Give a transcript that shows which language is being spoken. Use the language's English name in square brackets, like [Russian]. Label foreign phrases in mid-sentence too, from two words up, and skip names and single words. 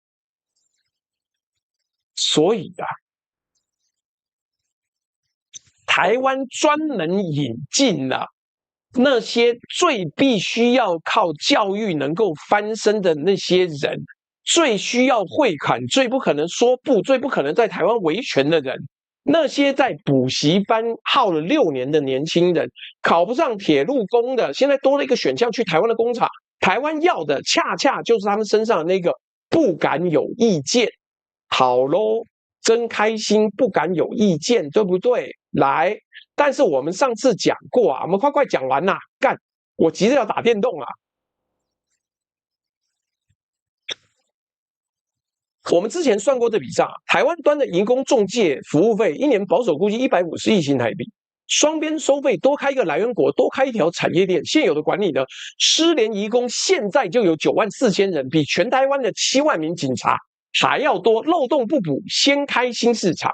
[Chinese] 所以啊，台灣專門引進了那些最必須要靠教育能夠翻身的那些人，最需要匯款，最不可能說不，最不可能在台灣維權的人，那些在補習班耗了6年的年輕人，考不上鐵路工的，現在多了一個選項去台灣的工廠。台灣要的恰恰就是他們身上的那個不敢有意見。好嘍，真開心，不敢有意見，對不對？來。但是我們上次講過啊，我們快講完啦！幹，我急着要打電動啊。我們之前算過這筆賬，台灣端的移工仲介服務費一年保守估計150億新台幣，雙邊收費多開一個來源國，多開一條產業鏈，現有的管理呢，失聯移工現在就有94000人，比全台灣的7萬名警察還要多，漏洞不補，先開新市場。